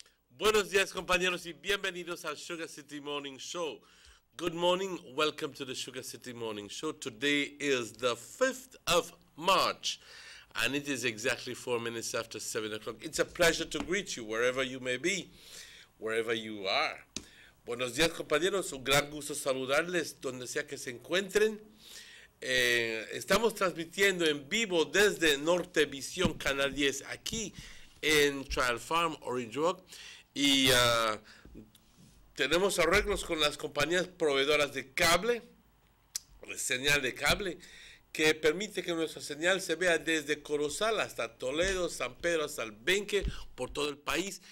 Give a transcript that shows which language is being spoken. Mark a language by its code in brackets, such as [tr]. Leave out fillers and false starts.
[es] Buenos días, compañeros, y bienvenidos al Sugar City Morning Show. [en] Good morning, welcome to the Sugar City Morning Show. Today is the 5th of March, and it is exactly 4 minutes after 7 o'clock. It's a pleasure to greet you wherever you may be, wherever you are. [es] Buenos días, compañeros, un gran gusto saludarles donde sea que se encuentren. Estamos transmitiendo en vivo desde Nortevisión Canal 10 aquí en Trial Farm, Orange Rock, y tenemos arreglos con las compañías proveedoras de cable, de señal de cable, que permite que nuestra señal se vea desde Corozal hasta Toledo, San Pedro hasta el Benque, por todo el país.